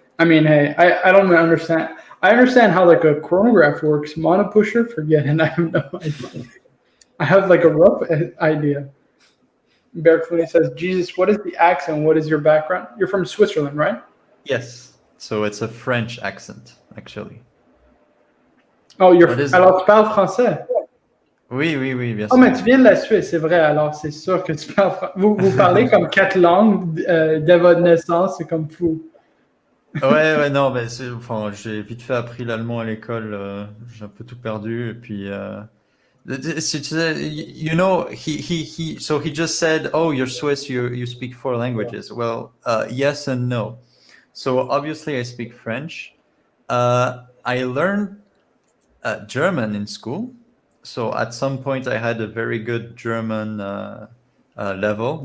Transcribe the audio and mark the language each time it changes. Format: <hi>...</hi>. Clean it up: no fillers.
<en>I mean, hey, I don't understand. I understand how like a chronograph works. Monopusher, forget it. I have no idea. I have like a rough idea. Bear Clooney says, Jesus, what is the accent? What is your background? You're from Switzerland, right? Yes. So it's a French accent, actually.</en> <fr>Oh, alors tu parles français? Oui, bien sûr. Oh, mais tu viens de la Suisse, c'est vrai. Alors, c'est sûr que tu parles français. Vous parlez comme 4 langues dès votre naissance, c'est comme fou. Ouais, non, mais j'ai vite fait appris l'allemand à l'école. J'ai un peu tout perdu, et puis...</fr> <en>he just said, oh, you're Swiss, you speak 4 languages. Well, yes and no. So obviously I speak French. I learned German in school. So at some point I had a very good German level.</en>